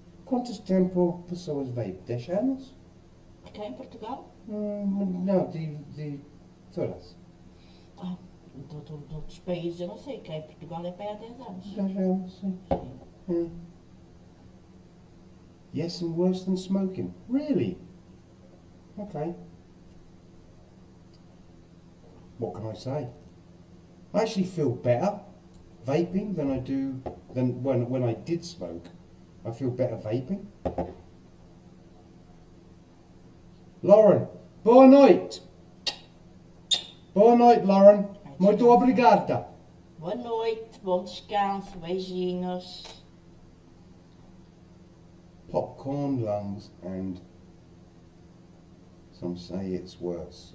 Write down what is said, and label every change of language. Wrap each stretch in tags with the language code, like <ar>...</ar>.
<pt>Quantos tempo pessoas vape? 10 anos? Cá em Portugal? Não, de todas. Ah, de outros países eu não sei. Cá em Portugal é para aí há 10 anos. 10 anos, sim. Sim.</pt> <en>Yes, and worse than smoking. Really? Okay. What can I say? I actually feel better vaping than I do than when I did smoke. I feel better vaping.</en> <pt>Lauren, boa noite. Boa noite, Lauren. Muito obrigada. Boa noite, bom descanso, beijinhos.</pt> <en>Popcorn lungs and some say it's worse.</en>